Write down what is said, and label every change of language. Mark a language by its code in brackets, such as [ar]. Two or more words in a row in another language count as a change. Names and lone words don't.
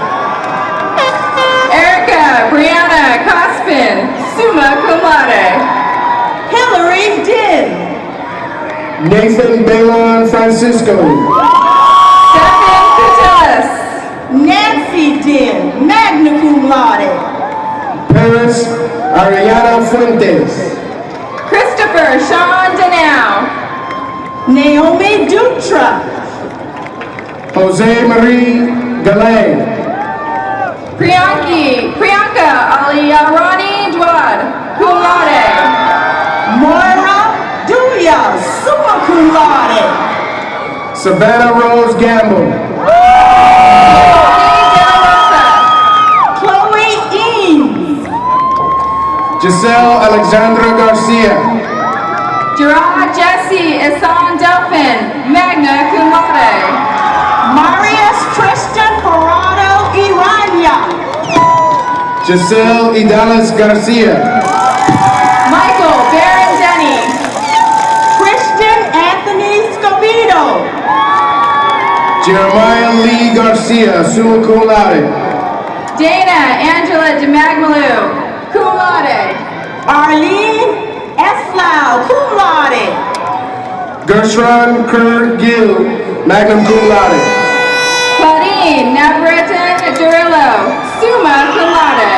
[en] Erica Brianna Cospin, [la] summa cum laude. [en] Hillary Din. Nathan Balon Francisco. Stephen Catullus. Nancy Din, [la] magna cum laude. [en] Paris Ariana Fuentes. Christopher Sean Denow. Naomi Dutra. Jose Marie Galay. Priyanka Aliarani Dwad, [la] cum laude. [en] Moira Duya, [la] summa cum laude. [en] Savannah Rose Gamble. Chloe Eames. Giselle Alexandra Garcia. Gerard Jesse Isan Delphin, [la] magna cum laude. [en] Marius Tristan Parado Irania. Giselle Idalis Garcia. Michael Baron Denny. Christian Anthony Scovido. Jeremiah Lee Garcia, [la] summa cum laude. [en] Dana Angela DeMagmalou, [la] cum laude. [en] Arlene Eslau, [la] cum laude. [en] Gershon Kerr Gill, [la] magna cum laude. [en] Claudine Navretan Durillo, [la] summa cum laude.